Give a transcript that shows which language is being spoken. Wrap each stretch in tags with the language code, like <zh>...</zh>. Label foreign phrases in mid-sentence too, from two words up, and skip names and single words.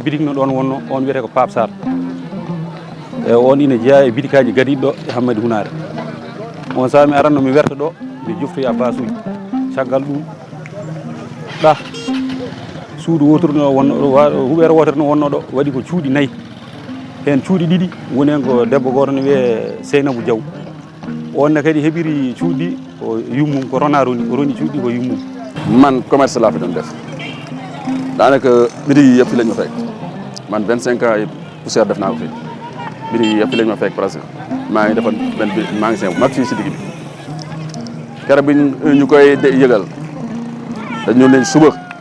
<ff>bitik no ɗon wonno on wiyete ko Pape Sarr e on ina jeeya e bitikaji gadiɗi ɗo e Hammadou Hunare on saaha mi aranno mi werta ɗo mi joftoya basuji caggal ɗum ɗa suudu wotoru no wonno huɓere wotere no wonno ɗo waɗi ko cuuɗi 4 hen cuuɗi 2 woni hen ko debbo goto no wiye Seynabou Diaw onne kadi heɓiri cuuɗi ko yummum ko rona roni o roni cuuɗi ko yummum</ff> <wo>man commerce laa fi doon def daanaka bitig yi yëpp fi lañ ma fekk man 25 ans yëpp poussière def naa ko fi bitig yi yëpp fi lañ ma fekk presque maa ngi defoon benn magasin bu mag fii si digg bi keroog bi ñu koy yëgal dañu leen suba</wo>